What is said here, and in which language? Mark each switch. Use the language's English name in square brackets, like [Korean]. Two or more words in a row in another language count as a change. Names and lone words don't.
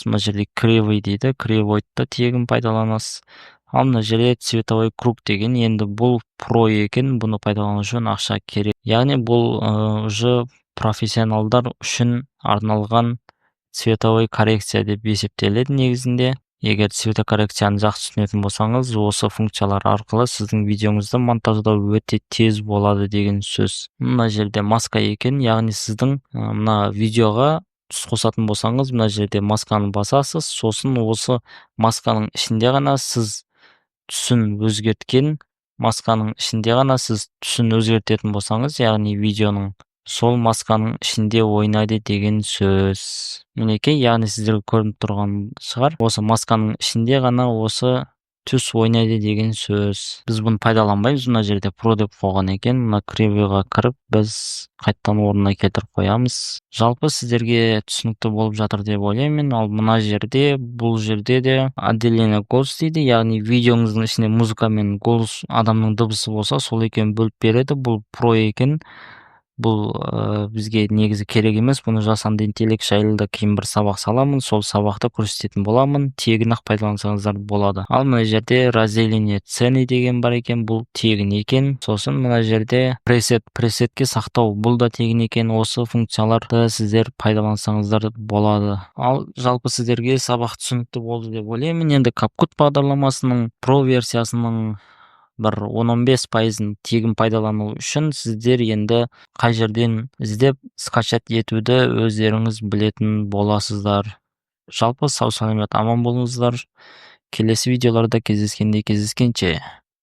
[Kazakh] Мына жерде кривой дейді. Кривойды тегін пайдаланасыз. Ал мына жерде [Russian] цветовой круг [Kazakh] деген, енді бұл Pro екен, бұны пайдалану үшін ақша керек. Яғни бұл уже профессионалдар үшін арналған [Russian] цветовой коррекция [Kazakh] деп есептеледі негізінде. [Kyrgyz] Эгер цветокоррекцияны жакшы түшүнөтүн болсоңуз, осы функциялар аркылуу сиздин видеоңузду монтаждоо өтө тез болот деген сөз. Мына жерде маска экен, яғни сиздин мына видеого түс косатын болсоңуз, мына жерде масканы басасыз, сосын осы масканын ичинде гана сиз түсүн өзгерткен, масканын ичинде гана сиз түсүн өзгөртөтүн болсоңуз, яғни видеонун сол масканын ичинде ойнайды деген сөз. Минекей, яғни сиздерге көрүнүп турган чыгар. Осы масканын ичинде гана осы түс ойнайды деген сөз. Биз буну пайдаланбайбыз. Мына жерде Pro деп койгон экен. Мына Preview'га кирип, биз кайттан ордуна келтирип коебуз. Жалпы сиздерге түшүнүктүү болуп жатыр деп ойлойм мен. Ал мына жерде, бул жерде де [Russian] отделение голос [Kyrgyz] дейди, яғни видеоңуздун ичинде музыка менен голос, адамдын дыбысы болсо, сол экөөнү бөлүп берет. Бул Pro экен. Бул бизге негизи керек эмес. Буну жасанды интеллект жайлы кийин бир сабак саламын. Сол сабакта көрсөтөтүн боламын. Тегин ак пайдалансаңыздар болот. Ал мына жерде [Russian] разделение цены [Kyrgyz] деген бар экен. Бул тегин экен. Сосын мына жерде пресетке сактоо. Бул да тегин экен. Осы функцияларды сиздер пайдалансаңыздар болот. Ал жалпы сиздерге сабак түшүнүктүү болду деп ойлойм. Энди CapCut багдарламасынын Pro версиясынын бир 10-15% тегин пайдалануу үчүн сиздер энди кай жерден издеп скачать этүүнү өздөрүңүз билетін боласыздар. [Kazakh] Жалпы сау саламат аман болуңуздар. Келесі видеоларда кездескенче.